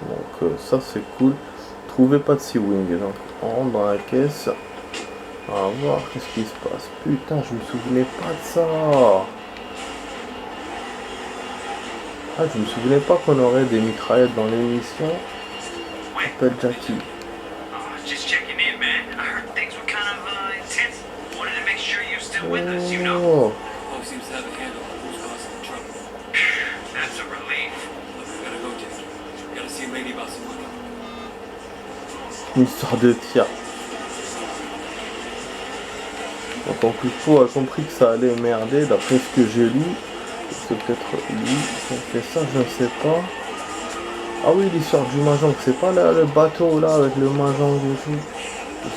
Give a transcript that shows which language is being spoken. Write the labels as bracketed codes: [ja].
[fr] Donc ça c'est cool. Trouver Patsy Wing. Donc on rentre dans la caisse. On va voir qu'est-ce qui se passe. Putain, je me souvenais pas de ça. Ah, je me souvenais pas qu'on aurait des mitraillettes dans l'émission. Appelle Jackie. [en] Just checking in, man. I heard things were kind of intense. Wanted to make sure you're still with us, you know? Bo seems to have a handle on who's causing the trouble. That's a relief. Look, we gotta go, Jesse. We gotta see a lady about some money. [fr] Une histoire de tir. Donc le fou a compris que ça allait merder d'après ce que j'ai lu. C'est peut-être lui qui a fait ça, je ne sais pas. Ah oui, l'histoire du Mahjong, c'est pas là, le bateau là avec le Mahjong et tout.